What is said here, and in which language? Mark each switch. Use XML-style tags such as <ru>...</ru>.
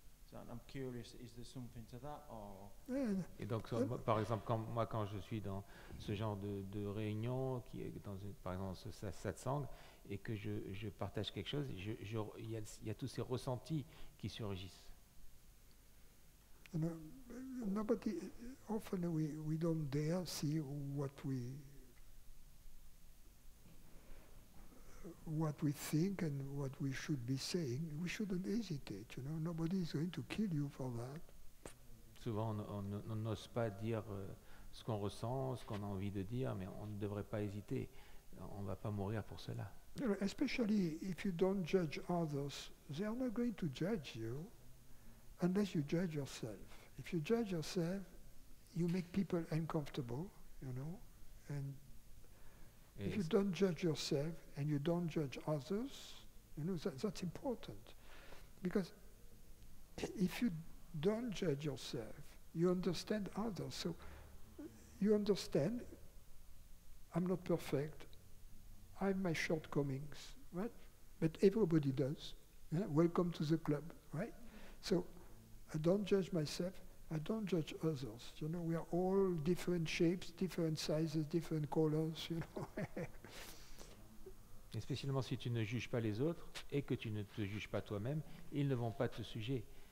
<en>So I'm curious, is there something to that, or Yeah.</en> <fr>Et donc, moi, par exemple, quand je suis dans ce genre de réunion, qui est par exemple ce satsang, et que je partage quelque chose, il y a tous ces ressentis qui surgissent.</fr> <en>You know, nobody, often we don't dare see what we think and what we should be saying. We shouldn't hesitate, you know. Nobody is going to kill you for that.</en> <fr>Souvent, on n'ose pas dire ce qu'on ressent, ce qu'on a envie de dire, mais on ne devrait pas hésiter. On ne va pas mourir pour cela.</fr> <en>You know, especially if you don't judge others, they are not going to judge you unless you judge yourself. If you judge yourself, you make people uncomfortable, you know, and</en> <fr>Et</fr> <en>if you don't judge yourself and you don't judge others, you know, that's important. Because if you don't judge yourself, you understand others. So you understand, I'm not perfect, I have my shortcomings, right? But everybody does. Yeah? Welcome to the club, right? So I don't judge myself, I don't judge others. You know, we are all different shapes, different sizes, different colors, you know.</en> <fr>Et spécialement si tu ne juges pas les autres et que tu ne te juges pas toi-même, ils ne vont pas te juger.</fr>